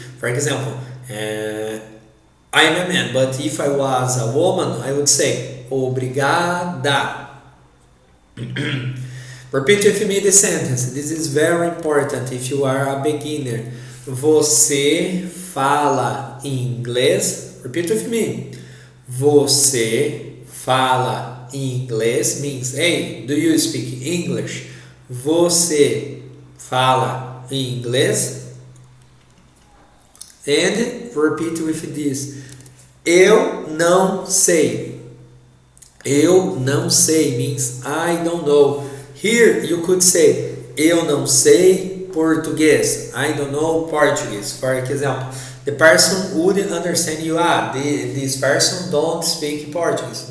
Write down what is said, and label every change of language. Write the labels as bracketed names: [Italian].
[English] For example, I am a man, but if I was a woman, I would say obrigada. Repeat with me the sentence. This is very important if you are a beginner. [Portuguese] Você fala inglês? [English] Repeat with me. [Portuguese] Você fala inglês [English] means, hey, do you speak English? [Portuguese] Você fala em inglês? [English] And repeat with this. [Portuguese] Eu não sei. Eu não sei [English] means I don't know. Here you could say [Portuguese] eu não sei português. [English] I don't know Portuguese. For example, the person would understand you. This person don't speak Portuguese.